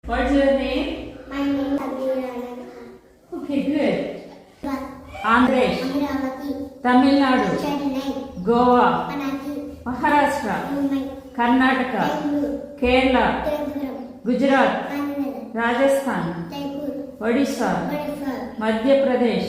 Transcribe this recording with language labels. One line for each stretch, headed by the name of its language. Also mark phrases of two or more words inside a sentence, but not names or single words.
English: What's your name? My name is Abhirana. Okay, good. Andhresh, Amravati, Tamil Nadu, Chennai, Goa, Panaki, Maharashtra, Mumbai, Karnataka, Bangalore, Kerala, Trivandrum, Gujarat, Kannada, Rajasthan, Jaipur, Odisha, Odisha, Madhya Pradesh,